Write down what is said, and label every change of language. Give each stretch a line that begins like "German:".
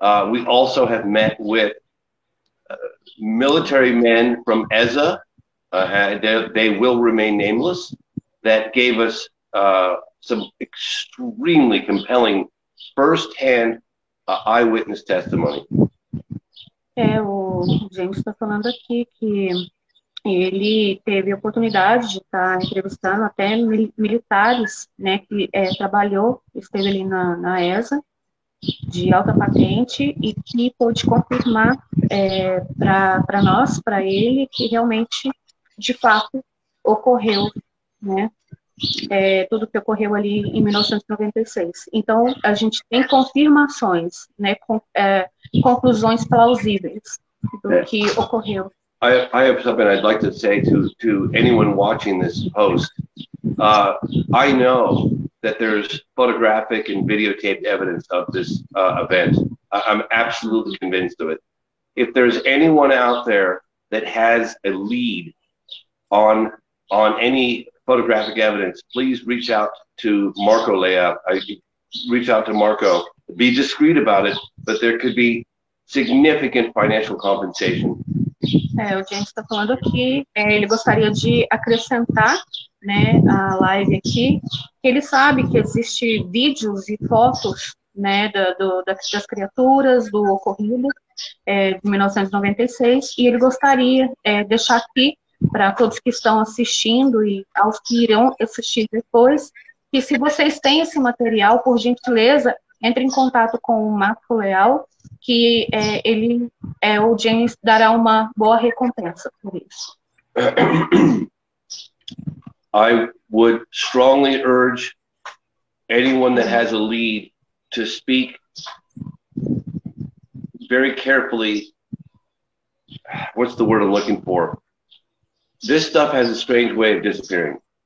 English: We also have met with military men from ESA, they will remain nameless, that gave us some extremely compelling first-hand eyewitness testimony.
Portuguese: O James está falando aqui que ele teve a oportunidade de estar entrevistando até militares, né, que esteve ali na ESA, de alta patente, e que pôde confirmar para nós, para ele, que realmente, de fato, ocorreu, né, tudo que ocorreu ali em 1996. Então, a gente tem confirmações, né, conclusões plausíveis do que ocorreu.
English: I have something I'd like to say to anyone watching this post. I know that there's photographic and videotaped evidence of this event. I'm absolutely convinced of it. If there's anyone out there that has a lead on any photographic evidence, please reach out to Marco Leal. Reach out to Marco. Be discreet about it, but there could be significant financial compensation.
Portuguese: O James está falando aqui, ele gostaria de acrescentar, né, a live aqui, que ele sabe que existe vídeos e fotos, né, das criaturas, do ocorrido de 1996, e ele gostaria de deixar aqui para todos que estão assistindo e aos que irão assistir depois, que se vocês têm esse material, por gentileza, entre em contato com o Marco Leal, que o James dará uma boa recompensa por isso.
English: I would strongly urge anyone that has a lead to speak very carefully. What's the word I'm looking for? This stuff has a strange way of disappearing.